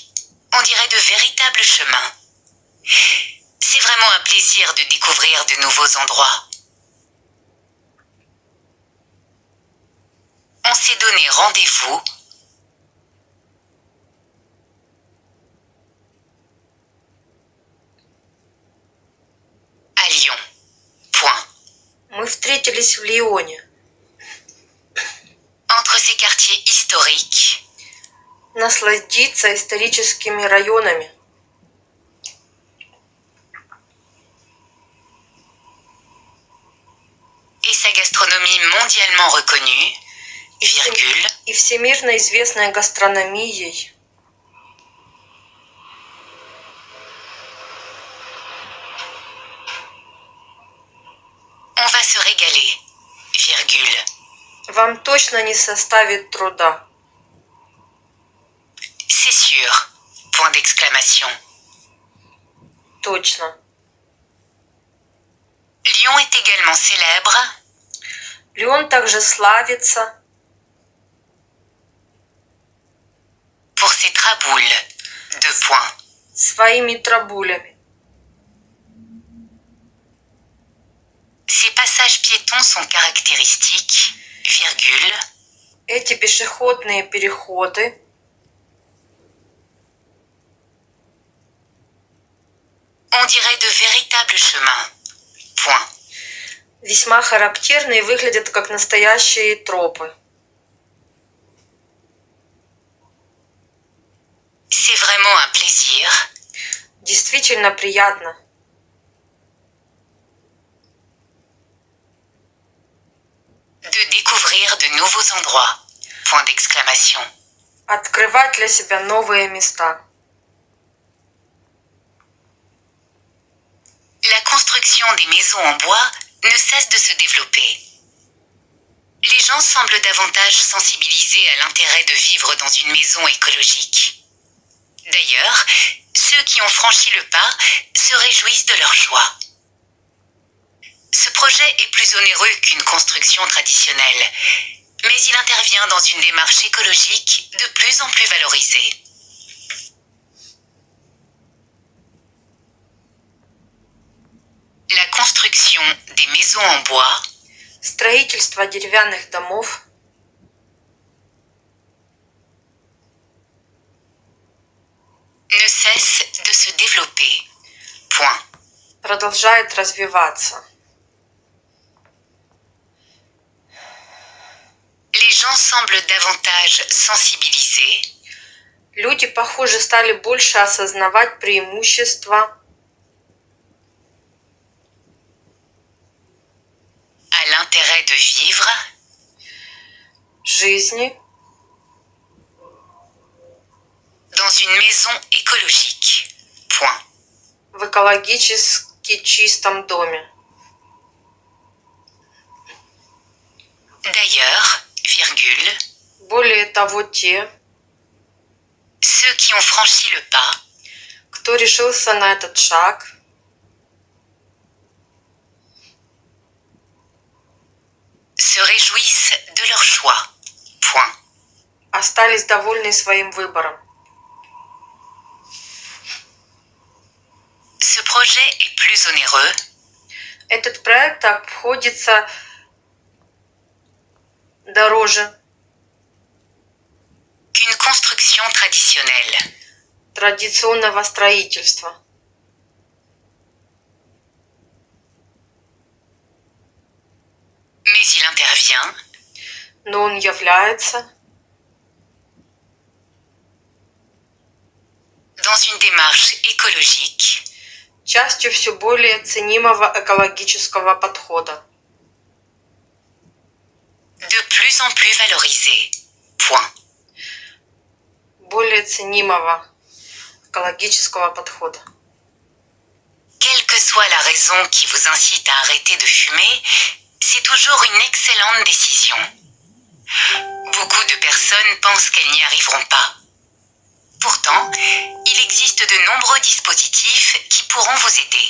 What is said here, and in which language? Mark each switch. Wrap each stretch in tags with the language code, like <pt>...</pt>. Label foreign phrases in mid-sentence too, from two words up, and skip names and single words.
<fr>On dirait de véritables chemins. C'est vraiment un plaisir de découvrir de nouveaux endroits. On s'est donné rendez-vous à Lyon. Point.</fr> <ru>Мы встретились в Лионе.</ru> <fr>Entre ces quartiers historiques</fr> <ru>Насладиться историческими районами.</ru> <fr>et sa gastronomie mondialement reconnue, virgule,</fr> <ru>И всемирно известной гастрономией.</ru> <fr>on va se régaler, virgule,</fr> <ru>Вам точно не составит труда.</ru> <fr>c'est sûr, point d'exclamation.</fr> <ru>Точно.</ru> <fr>Lyon est également célèbre</fr> <ru>Лион также славится</ru> <fr>pour ses traboules, deux points.</fr> <ru>своими трабулями.</ru> <fr>Ces passages piétons sont caractéristiques, virgule,</fr> <ru>Эти пешеходные переходы</ru> <fr>on dirait de véritables chemins, point.</fr> <ru>весьма характерны и выглядят как настоящие тропы.</ru> <fr>C'est vraiment un plaisir</fr> <ru>Действительно приятно</ru> <fr>de découvrir de nouveaux endroits, point d'exclamation.</fr> <ru>открывать для себя новые места.</ru> <fr>La construction des maisons en bois ne cesse de se développer. Les gens semblent davantage sensibilisés à l'intérêt de vivre dans une maison écologique. D'ailleurs, ceux qui ont franchi le pas se réjouissent de leur choix. Ce projet est plus onéreux qu'une construction traditionnelle, mais il intervient dans une démarche écologique de plus en plus valorisée. La construction des maisons en bois</fr> <ru>Строительство деревянных домов</ru> <fr>ne cesse de se développer. Point.</fr> <ru>продолжает развиваться.</ru> <fr>Les gens semblent davantage sensibilisés</fr> <ru>Люди, похоже, стали больше осознавать преимущества</ru> <fr>à l'intérêt de vivre</fr> <ru>жизни</ru> <fr>dans une maison écologique. Point.</fr> <ru>в экологически чистом доме.</ru> <fr>D'ailleurs, virgule,</fr> <ru>Более того, те,</ru> <fr>ceux qui ont franchi le pas</fr> <ru>кто решился на этот шаг,</ru> <fr>se réjouissent de leur choix. Point.</fr> <ru>остались довольны своим выбором.</ru> <fr>Ce projet est plus onéreux</fr> <ru>Этот проект обходится дороже</ru> <fr>qu'une construction traditionnelle.</fr> <ru>традиционного строительства.</ru> <fr>devient</fr> <ru>но он является</ru> <fr>dans une démarche écologique</fr> <ru>частью все более ценимого экологического подхода,</ru> <fr>de plus en plus valorisé. Point.</fr> <ru>более ценимого экологического подхода.</ru> <fr>Quelle que soit la raison qui vous incite à arrêter de fumer, c'est toujours une excellente décision. Beaucoup de personnes pensent qu'elles n'y arriveront pas. Pourtant, il existe de nombreux dispositifs qui pourront vous aider.</fr>